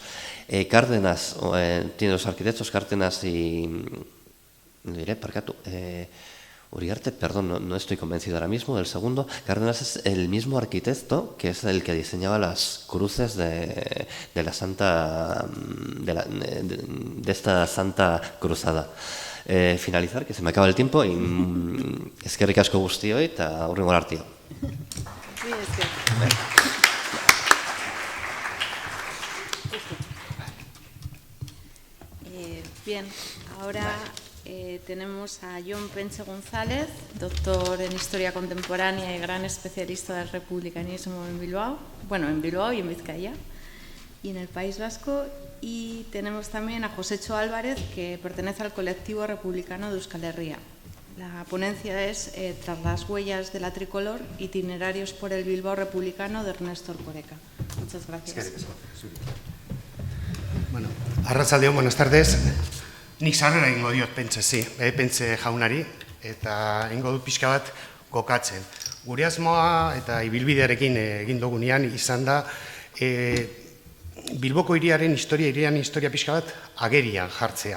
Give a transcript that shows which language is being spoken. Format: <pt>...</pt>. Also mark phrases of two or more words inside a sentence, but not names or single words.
<es>Cárdenas, tiene los arquitectos Cárdenas y, lo diré, Parcatu, Uriarte, perdón, no estoy convencido ahora mismo del segundo. Cárdenas es el mismo arquitecto que es el que diseñaba las cruces de la Santa de esta Santa Cruzada. Finalizar, que se me acaba el tiempo, y</es> <eu>eskerrik asko guztioi eta hurrengo arte.</eu> <es>Bien, ahora tenemos a Jon Penche González, doctor en Historia Contemporánea y gran especialista del republicanismo en Bilbao, y en Vizcaya y en el País Vasco. Y tenemos también a Josécho Álvarez, que pertenece al colectivo republicano de Euskal Herria. La ponencia es Tras las huellas de la tricolor, itinerarios por el Bilbao republicano, de Ernesto Erkoreka. Muchas gracias. Bueno, arratsaldeon, buenas tardes.</es> <eu>Nik sarrera egingo diot Pentxe jaunari, eta egingo dut pixka bat kokatzen. Gure asmoa eta ibilbidearekin egin dugunean izan da Bilboko hiriaren historia pixka bat agerian jartzea.</eu>